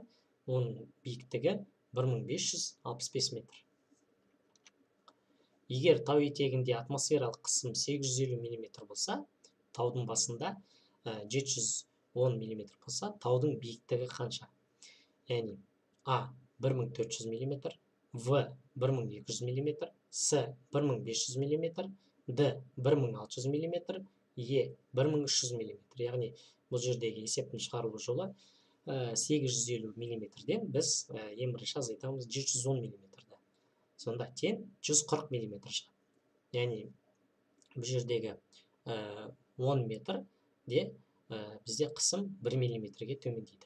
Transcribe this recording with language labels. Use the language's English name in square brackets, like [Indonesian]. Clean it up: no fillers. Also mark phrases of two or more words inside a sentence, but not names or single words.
[Kazakh] Оның биіктігі 1565 метр. Егер тау етегінде атмосфералық қысым 850 мм болса, таудың басында 710 мм болса, таудың биіктігі қанша? Яғни А 1400 мм, В 1200 мм, С 1500 мм, Д 1600 мм, Е 1300 мм. Яғни бұл жердегі есептің шығарылу жолы 850 мм-ден біз ең бірінші азайтамыз 710 мм-ді. Сонда тең 140 мм шығады. Яғни бұл жердегі 10 метрде бізде қысым 1 мм-ге төмендейді.